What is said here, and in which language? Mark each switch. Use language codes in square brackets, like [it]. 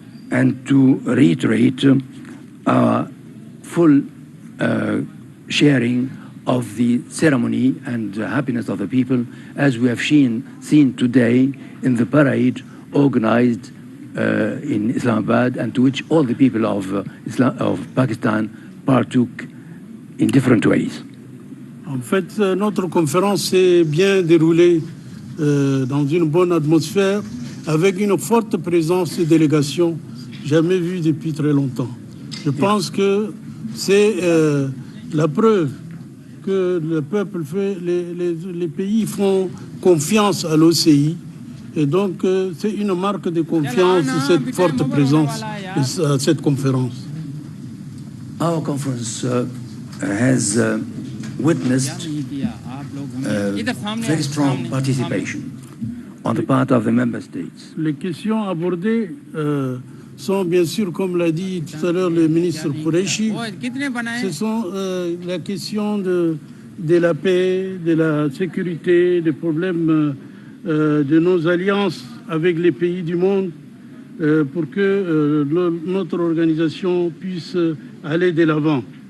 [en] and to reiterate our full sharing of the ceremony and happiness of the people, as we have seen today in the parade organized in Islamabad, and to which all the people of Pakistan partook in different ways. [fr] En fait, notre conférence s'est bien déroulée dans une bonne atmosphère, avec une forte présence de délégations jamais vues depuis très longtemps. Je pense que c'est la preuve que le peuple fait, les pays font confiance à l'OCI. Et donc, c'est une marque de confiance, cette forte présence à cette conférence. [en] Our conference has witnessed very strong participation on the part of the member states. [fr] Les questions abordées sont bien sûr, comme l'a dit tout à l'heure le ministre Qureshi, ce sont la question de la paix, de la sécurité, des problèmes de nos alliances avec les pays du monde pour que notre organisation puisse aller de l'avant.